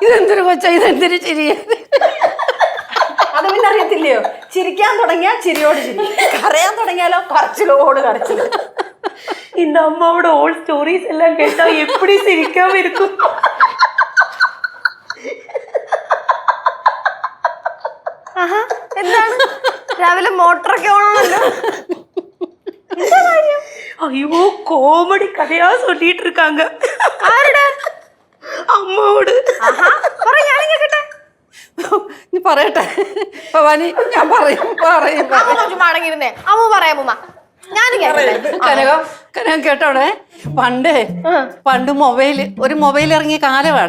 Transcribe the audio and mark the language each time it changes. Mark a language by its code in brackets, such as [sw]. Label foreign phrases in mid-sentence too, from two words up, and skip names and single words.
[ml] എന്തൊരു കൊച്ചാ ഇതെന്തൊരു ചിരിയ. അത് പിന്നെ അറിയത്തില്ലയോ, ചിരിക്കാൻ തുടങ്ങിയാൽ ചിരിയോട് ചിരി, കരയാൻ തുടങ്ങിയാലോ കരച്ചിലോട് കരച്ചിൽ. [ta] இந்த அம்மாவோட [en] old stories [ta] எல்லாம் கேட்டா எப்படி சிரிக்காம இருக்கும். [ml] എന്താണ് രാവിലെ മോട്ടറൊക്കെ ഓണമല്ലോ? [ta] ஐயோ கோமடி கதையா சொல்லிட்டு இருக்காங்க. [ml] ആരുടെ? അമ്മോട്. നീ പറയട്ടെ ഭവാനി, ഞാൻ പറയും. മടങ്ങിയിരുന്നേ അമ്മ പറയാമ്മ, ഞാൻ കനകം കേട്ടോടെ. പണ്ട് ഒരു മൊബൈൽ ഇറങ്ങിയ കാലമാണേ.